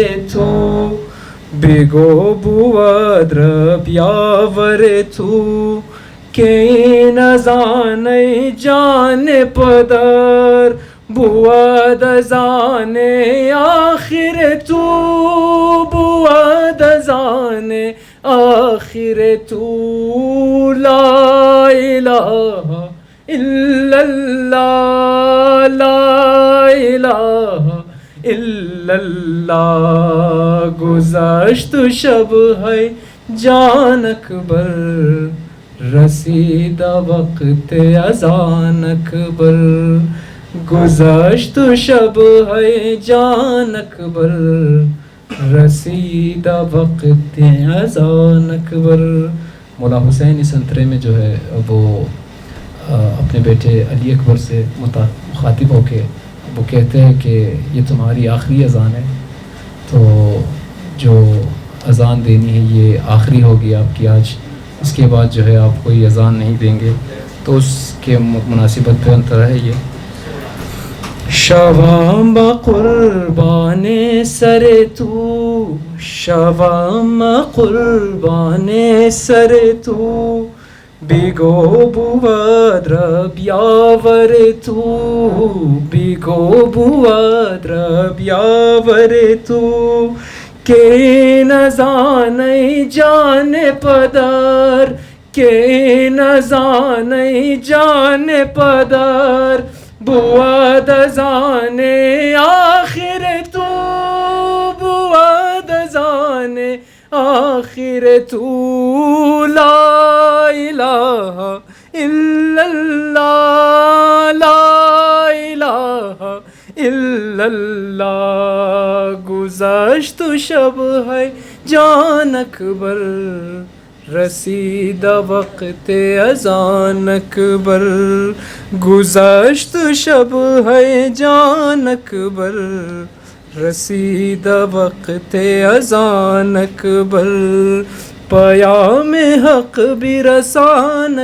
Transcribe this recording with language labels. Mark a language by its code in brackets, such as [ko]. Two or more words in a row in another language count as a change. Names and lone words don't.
[fa] تو، بگو بود رب یاور تو، که این اذان جان پدر بود اذان آخر تو، بود اذان آخر تو، [ar] لا الہ الا اللہ، لا الہ الا اللہ، [fa] گذشت شب ہے جان اکبر، رسید وقت اذان اکبر، گذشت شب ہے جان اکبر، رسید وقت اذان اکبر۔ [ur] مولا حسین اس انترے میں جو ہے وہ اپنے بیٹے علی اکبر سے مخاطب ہو کے وہ کہتے ہیں کہ یہ تمہاری آخری اذان ہے، تو جو اذان دینی ہے یہ آخری ہوگی آپ کی آج، اس کے بعد جو ہے آپ کوئی اذان نہیں دیں گے، تو اس کے مناسبت پہ انتر ہے یہ۔ [fa] شوام قربان سر تو، شوام قربان سر تو، بگو بود رب یاور تو، بگو بود رب یاور تو، که نزان جان پدر، که نزان جان پدر، بود اذان آخر تو، بود اذان آخر تو، [ar] لا الہ الا اللہ، لا الہ الا اللہ، [fa] گذشت شب ہے جان اکبر، رسید وقت اذان اکبر، گذشت شب ہے جان اکبر، رسید وقت اذان اکبر، پیام حق برسان